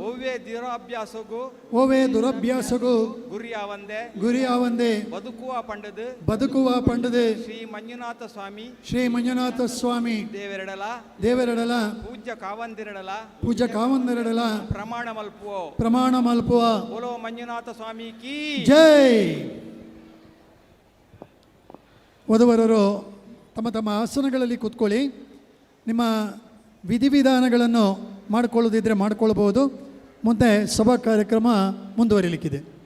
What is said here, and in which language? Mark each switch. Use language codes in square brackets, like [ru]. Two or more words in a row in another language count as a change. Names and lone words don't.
[tcy] ಓವೇ ದುರಭ್ಯಾಸಗು ಗುರಿಯಾವಂದೆ ಬದುಕುವ ಪಂಡದು ಶ್ರೀ ಮಂಜುನಾಥ ಸ್ವಾಮಿ ದೇವರಡಲ ಪೂಜ್ಯ ಕಾವಂದಿರಡಲ ಪ್ರಮಾಣ ಮಲ್ಪುವ [hi] बोलो मंजुनाथ स्वामी की जय. [kn] ವಧುವರರು ತಮ್ಮ ತಮ್ಮ ಆಸನಗಳಲ್ಲಿ ಕೂತ್ಕೊಳ್ಳಿ. ನಿಮ್ಮ ವಿಧಿವಿಧಾನಗಳನ್ನು ಮಾಡಿಕೊಳ್ಳೋದಿದ್ರೆ ಮಾಡಿಕೊಳ್ಬೋದು. ಮುಂದೆ ಸಭಾ ಕಾರ್ಯಕ್ರಮ ಮುಂದುವರಿಲಿಕ್ಕಿದೆ.